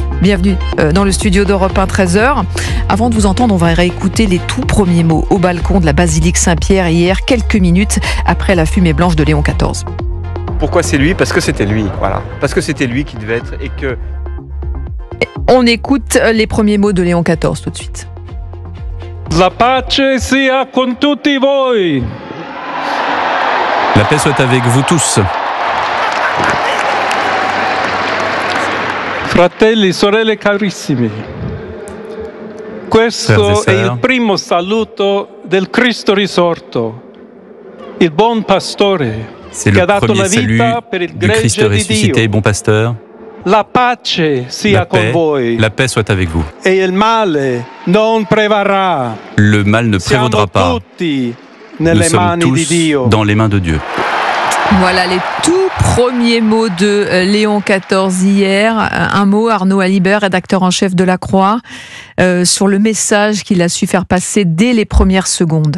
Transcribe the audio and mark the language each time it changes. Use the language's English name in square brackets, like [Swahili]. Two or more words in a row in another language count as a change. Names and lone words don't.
[French] Bienvenue dans le studio d'Europe 1, 13h. Avant de vous entendre, on va réécouter les tout premiers mots au balcon de la basilique Saint-Pierre hier, quelques minutes après la fumée blanche de Léon XIV. Pourquoi c'est lui ? Parce que c'était lui, voilà. Parce que c'était lui qui devait être et que... On écoute les premiers mots de Léon XIV tout de suite. [Italian] La pace sia con tutti voi. [French] La paix soit avec vous tous. [Italian] Fratelli, sorelle carissimi. Questo è il primo saluto del Cristo risorto, il buon pastore. [French] C'est le premier salut du Christ ressuscité, bon pasteur. [Italian] La pace sia con voi. [French] La paix soit avec vous. [Italian] E il male non prevarrà. [French] Le mal ne prévaudra pas. Nous sommes tous dans les mains de Dieu. Voilà les tout premiers mots de Léon XIV hier. Un mot, Arnaud Alibert, rédacteur en chef de La Croix, sur le message qu'il a su faire passer dès les premières secondes.